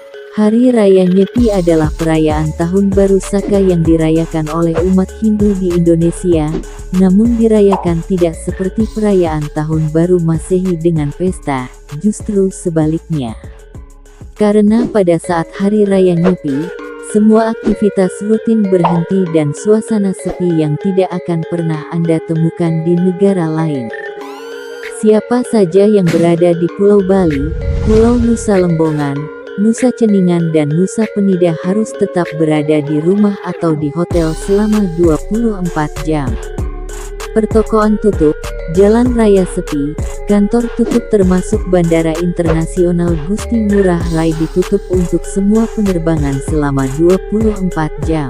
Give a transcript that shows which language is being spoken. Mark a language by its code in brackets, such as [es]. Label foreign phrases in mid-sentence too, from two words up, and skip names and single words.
[id] Hari Raya Nyepi adalah perayaan Tahun Baru Saka yang dirayakan oleh umat Hindu di Indonesia, namun dirayakan tidak seperti perayaan Tahun Baru Masehi dengan pesta, justru sebaliknya. Karena pada saat Hari Raya Nyepi, semua aktivitas rutin berhenti dan suasana sepi yang tidak akan pernah Anda temukan di negara lain. Siapa saja yang berada di Pulau Bali, Pulau Nusa Lembongan, Nusa Ceningan dan Nusa Penida harus tetap berada di rumah atau di hotel selama 24 jam. Pertokoan tutup, jalan raya sepi, kantor tutup termasuk Bandara Internasional Gusti Ngurah Rai ditutup untuk semua penerbangan selama 24 jam.